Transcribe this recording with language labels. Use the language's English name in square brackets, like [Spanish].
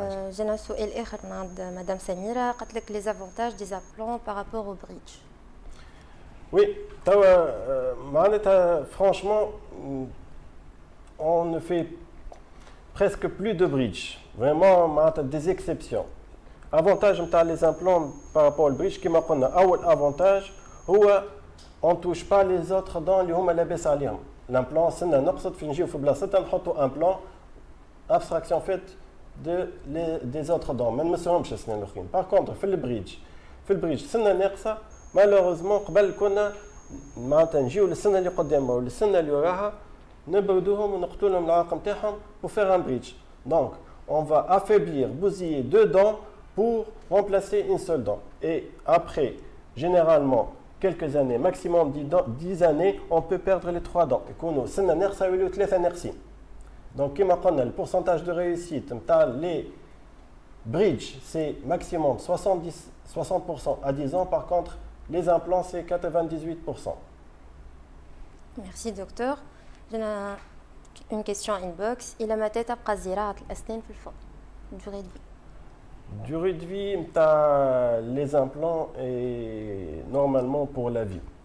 [Arabic] جينا سؤال اخر من عند مدام سميره، قالت لك [French] les avantages des implants par rapport au bridge. Oui, معناتها franchement on ne fait presque plus de bridge. Vraiment معناتها des exceptions. Avantage نتاع les implants par rapport au bridge [Arabic] كما قلنا أول [French] avantage هو on touche pas les autres dents [Arabic] اللي هما لاباس عليهم. L'implant سنة نقصد في نجيو في بلاصتها نحطوا implant [French] abstraction faite des autres dents [Arabic] ما نمسهمش السنان الاخرين. Par contre في البريدج سنة ناقصة مالوغوزمون قبل كنا معناتها نجيو للسنة اللي قدامها وللسنة اللي وراها نبردوهم ونقتلوا لهم العاق نتاعهم [French] pour faire un bridge. Donc on va affaiblir, bousiller deux dents pour remplacer une seule dent. Et après, généralement, quelques années, maximum 10 années, on peut perdre les 3 dents. Et qu'on a [Arabic] سنة ناقصة يوليو 3 ناقصين. [French] Donc [Arabic] كما قلنا [French] le pourcentage de réussite نتاع les bridge c'est maximum 60% à 10 ans. Par contre, les implants c'est 98%. Merci docteur. J'ai une question inbox. [Arabic] إلى متى تبقى زراعة الأسنان في الفم؟ durée de vie. [French] Durée de vie, les implants est normalement pour la vie.